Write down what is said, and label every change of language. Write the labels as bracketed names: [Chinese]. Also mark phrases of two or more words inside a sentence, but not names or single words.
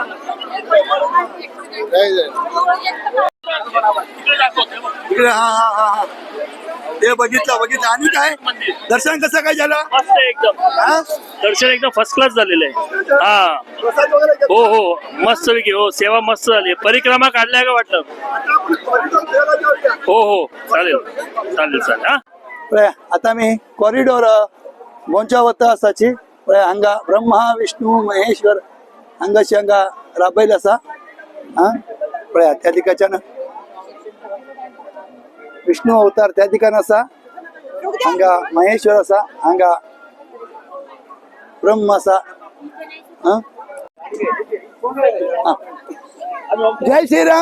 [Marathi] हा ते बघितलं आणि काय दर्शन कसं काय झालं मस्त एकदम दर्शन एकदम [English] first class [Marathi] झालेलं आहे हा प्रसाद वगैरे हो हो मस्त पैकी हो सेवा मस्त झाली परिक्रमा काढल्या का वाटलं हो हो चालेल हा [Konkani] आता मी कॉरिडोर गोंच्या वता आसाची हांगा ब्रह्मा विष्णू महेश्वर हांगाशी हांगा राबयले आसा हा पळया त्या दिकाच्यान विष्णू अवतार त्या दिकान आसा हांगा महेश्वर आसा हांगा ब्रह्म आसा हा जय श्रीराम